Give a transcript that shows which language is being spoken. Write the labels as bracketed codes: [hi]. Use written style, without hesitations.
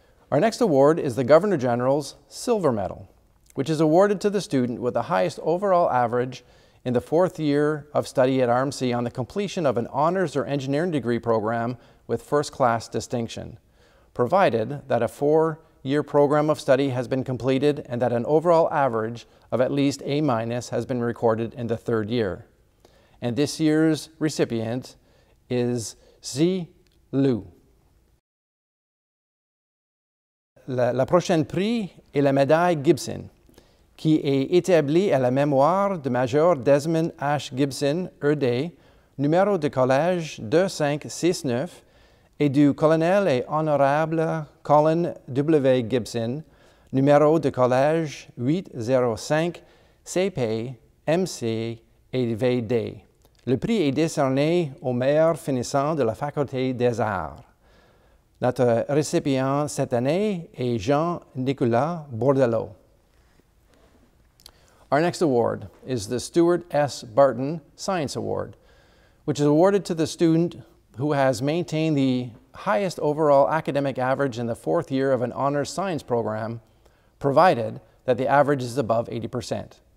[en] Our next award is the Governor General's Silver Medal, which is awarded to the student with the highest overall average in the 4th year of study at RMC on the completion of an honors or engineering degree program with first-class distinction, provided that a 4-year program of study has been completed and that an overall average of at least A- has been recorded in the 3rd year. And this year's recipient is Zi Lu. [fr] La prochaine prix est la médaille Gibson, qui est établie à la mémoire de Major Desmond H. Gibson, ED, numéro de collège 2569, et du colonel et honorable Colin W. Gibson, numéro de collège 805, CP, MC et VD. Le prix est décerné au meilleur finissant de la Faculté des Arts. Notre récipient cette année est Jean-Nicolas Bordelot. [en] Our next award is the Stuart S. Barton Science Award, which is awarded to the student who has maintained the highest overall academic average in the 4th year of an honors science program, provided that the average is above 80%.